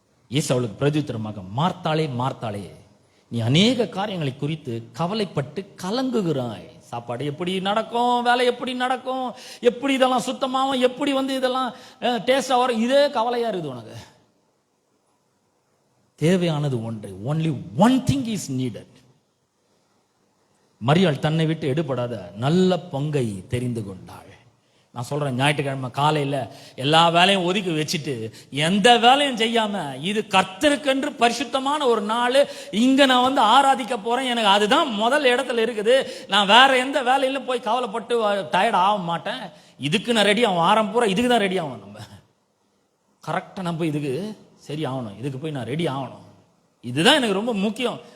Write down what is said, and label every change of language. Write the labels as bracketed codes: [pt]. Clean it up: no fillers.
[ta] இயேசு அவளுக்கு பிரதியுத்தரமாக, மார்த்தாளே மார்த்தாளே, நீ அநேக காரியங்களை குறித்து கவலைப்பட்டு கலங்குகிறாய். சாப்பாடு எப்படி நடக்கும், வேலை எப்படி நடக்கும், எப்படி இதெல்லாம் சுத்தமாகும், எப்படி வந்து இதெல்லாம் டேஸ்டா வரும், இதே கவலையா இருக்குது உனக்கு. தேவையானது ஒன்று, [en] only one thing is needed. [ta] மரியாள் தன்னை விட்டு எடுபடாத நல்ல பங்கை தெரிந்து கொண்டாள். நான் சொல்றேன், ஞாயிற்றுக்கிழமை காலையில எல்லா வேலையும் ஒதுக்கி வச்சுட்டு எந்த வேலையும் செய்யாம, இது கர்த்தருக்கென்று பரிசுத்தமான ஒரு நாள், இங்க நான் வந்து ஆராதிக்க போறேன், எனக்கு அதுதான் முதல் இடத்துல இருக்குது, நான் வேற எந்த வேலையிலும் போய் கவலைப்பட்டு டயர்ட் ஆக மாட்டேன், இதுக்கு நான் ரெடி ஆகும், ஆரம்ப பூரா இதுக்கு தான் ரெடி ஆகணும், நம்ம கரெக்டா நம்ம இதுக்கு சரி ஆகணும், இதுக்கு போய் நான் ரெடி ஆகணும், இதுதான் எனக்கு ரொம்ப முக்கியம்.